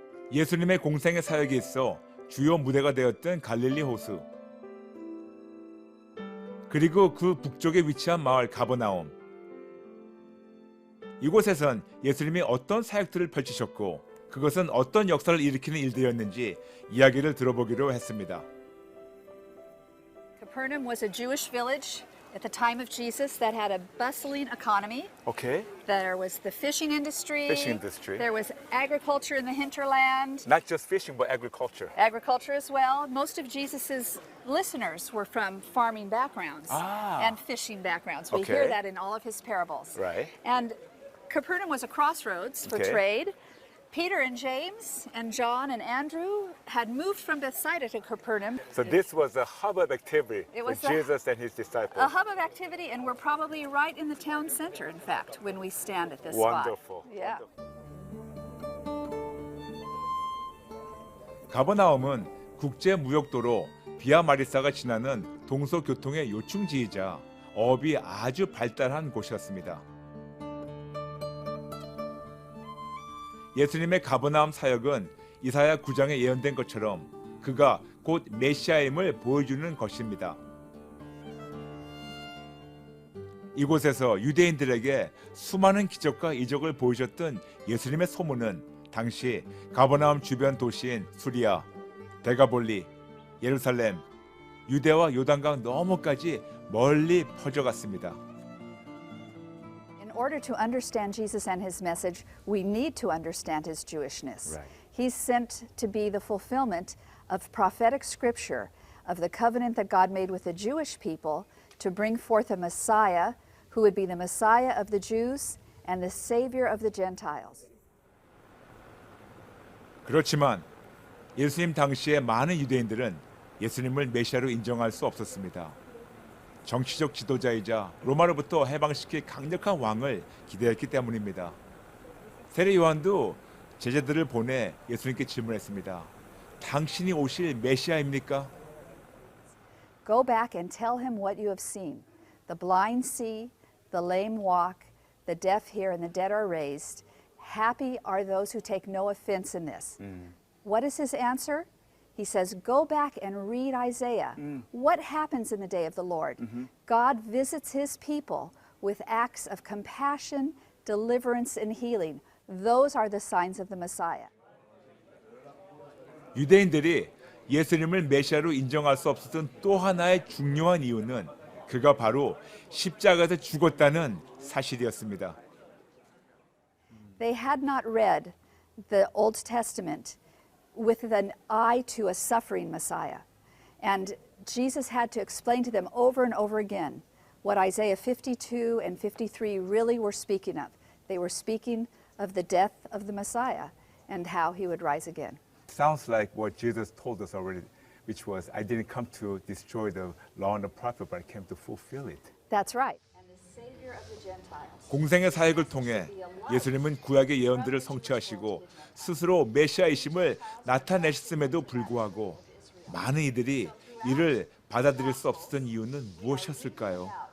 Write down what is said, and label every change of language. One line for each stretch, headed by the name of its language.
Korean: 예수님의 공생의 사역에 있어 주요 무대가 되었던 갈릴리 호수, 그리고 그 북쪽에 위치한 마을 가버나움. 이곳에선 예수님이 어떤 사역들을 펼치셨고 그것은 어떤 역사를 일으키는 일들이었는지 이야기를 들어보기로 했습니다.
English: Capernaum was a Jewish village at the time of Jesus that had a bustling economy. Okay. There was the fishing industry. Fishing industry. There was agriculture in the hinterland. Not just fishing, but agriculture. Agriculture as well. Most of Jesus's listeners were from farming backgrounds and fishing backgrounds. We hear Okay. that in all of his parables. Right. And Capernaum was a crossroads for Okay. trade. Peter and James and John and Andrew had moved from Bethsaida to Capernaum. So this was a hub of activity It for was a- Jesus and his disciples. A hub of activity, and we're probably right in the town center, in fact, when we stand at this Wonderful. spot. Yeah.
Korean: 가버나움은 국제 무역도로 비아 마리사가 지나는 동서 교통의 요충지이자 어업이 아주 발달한 곳이었습니다. 예수님의 가버나움 사역은 이사야 9장에 예언된 것처럼 그가 곧 메시아임을 보여주는 것입니다. 이곳에서 유대인들에게 수많은 기적과 이적을 보여줬던 예수님의 소문은 당시 가버나움 주변 도시인 수리아, 데가볼리, 예루살렘, 유대와 요단강 너머까지 멀리 퍼져갔습니다.
English: In order to understand Jesus and his message, we need to understand his Jewishness. Right. He's sent to be the fulfillment of prophetic scripture, of the covenant that God made with the Jewish people to bring forth a Messiah who would be the Messiah of the Jews and the Savior of the Gentiles.
Korean: 그렇지만 예수님 당시에 많은 유대인들은 예수님을 메시아로 인정할 수 없었습니다. 정치적 지도자이자 로마로부터 해방시킬 강력한 왕을 기대했기 때문입니다. 세례 요한도 제자들을 보내 예수님께 질문했습니다. 당신이 오실 메시아입니까?
English: Go back and tell him what you have seen. The blind see, the lame walk, the deaf hear, and the dead are raised. Happy are those who take no offense in this. What is his answer? He says, go back and read Isaiah. What happens in the day of the Lord? God visits his people with acts of compassion, deliverance, and healing. Those are the signs of the Messiah.
Korean: 유대인들이 예수님을 메시아로 인정할 수 없었던 또 하나의 중요한 이유는 그가 바로 십자가에서 죽었다는 사실이었습니다.
English: They had not read the Old Testament with an eye to a suffering Messiah. And Jesus had to explain to them over and over again what Isaiah 52 and 53 really were speaking of. They were speaking of the death of the Messiah and how he would rise again. Sounds like what Jesus told us already, which was, I didn't come to destroy the law and the prophet, but I came to fulfill it. That's right. And the Savior of the Gentiles.
Korean: 공생의 사역을 통해 예수님은 구약의 예언들을 성취하시고 스스로 메시아이심을 나타내셨음에도 불구하고 많은 이들이 이를 받아들일 수 없었던 이유는 무엇이었을까요?